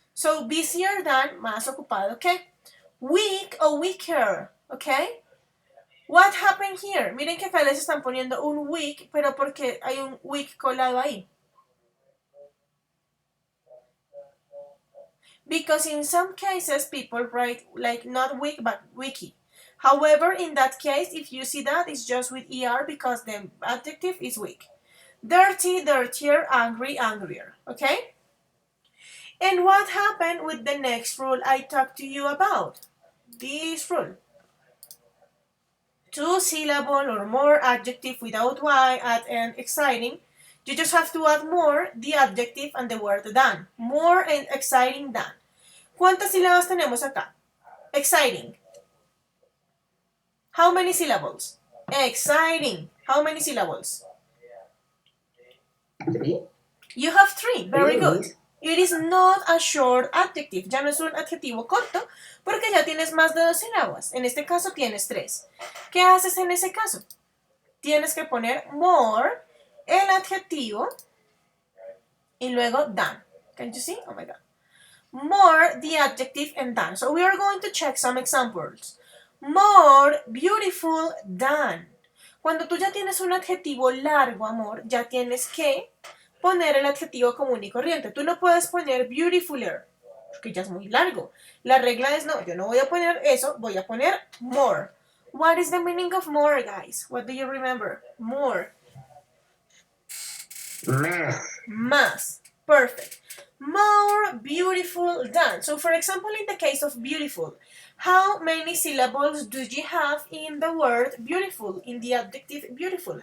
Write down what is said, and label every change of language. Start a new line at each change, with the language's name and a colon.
English: So busier than,
Spanish: más ocupado,
English: okay? Weak or weaker, okay? What happened here?
Spanish: Miren que acá les están poniendo un weak, pero porque hay un weak colado ahí.
English: Because in some cases people write like not weak but wiki. However, in that case, if you see that, it's just with er because the adjective is weak. Dirty, dirtier, angry, angrier. Okay? And what happened with the next rule I talked to you about? This rule. Two-syllable or more adjective without y at end exciting. You just have to add more, the adjective, and the word than. More and exciting than.
Spanish: ¿Cuántas sílabas tenemos acá?
English: Exciting. How many syllables? Exciting. How many syllables? 3. You have three. Very good. It is not a short adjective.
Spanish: Ya no es un adjetivo corto porque ya tienes más de dos sílabas. En este caso tienes tres. ¿Qué haces en ese caso? Tienes que poner more, el adjetivo, y luego than.
English: Can you see? Oh my god. More, the adjective, and than. So we are going to check some examples. More beautiful than.
Spanish: Cuando tú ya tienes un adjetivo largo, amor, ya tienes que poner el adjetivo común y corriente. Tú no puedes poner beautifuler. porque ya es muy largo. La regla es no, yo no voy a poner eso, voy a poner more.
English: What is the meaning of more, guys? What do you remember? More.
Spanish: Más.
English: Más. Perfect. More beautiful than. So, for example, in the case of beautiful, how many syllables do you have in the word beautiful, in the adjective beautiful?